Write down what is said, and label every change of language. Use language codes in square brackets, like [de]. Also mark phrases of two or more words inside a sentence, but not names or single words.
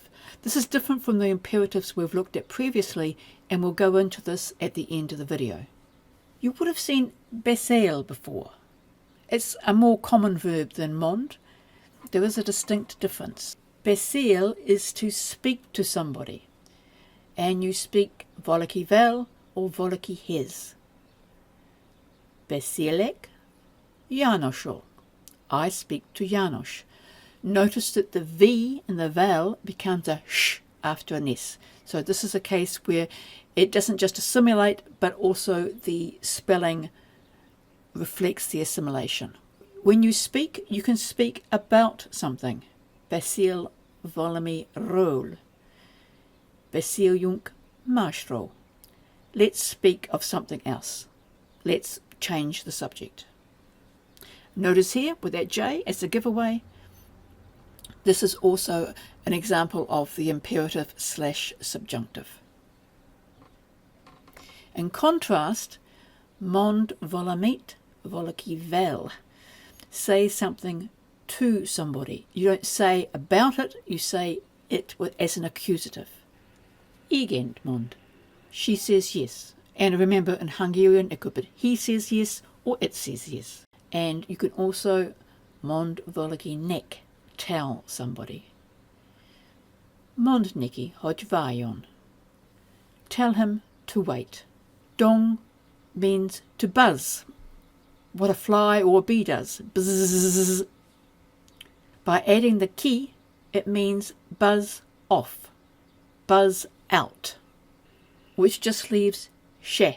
[en] This is different from the imperatives we've looked at previously, and we'll go into this at the end of the video. You would have seen beszél before. It's a more common verb than mond. There is a distinct difference. Beszél is to speak to somebody, and you speak valakivel or valakihez. [hu] Beszélek Jánossal. [en] I speak to János. Notice that the V in the vowel becomes a sh after an S. So this is a case where it doesn't just assimilate, but also the spelling reflects the assimilation. When you speak, you can speak about something. [hu] Beszél valamiről. Beszéljünk másról. [en] Let's speak of something else. Let's change the subject. Notice here with that J as a giveaway, this is also an example of the imperative / subjunctive. In contrast, [hu] mond valamit valakivel. [en] Say something to somebody. You don't say about it, you say it as an accusative. [hu] Igen mond. [en] She says yes. And remember, in Hungarian, it could be he says yes or it says yes. And you can also [hu] mond valakinek, [en] tell somebody. [hu] Mond neki, hogy várjon. [en] Tell him to wait. Dong means to buzz, what a fly or a bee does. Buzz. By adding the ki, it means buzz off, buzz out, which just leaves she.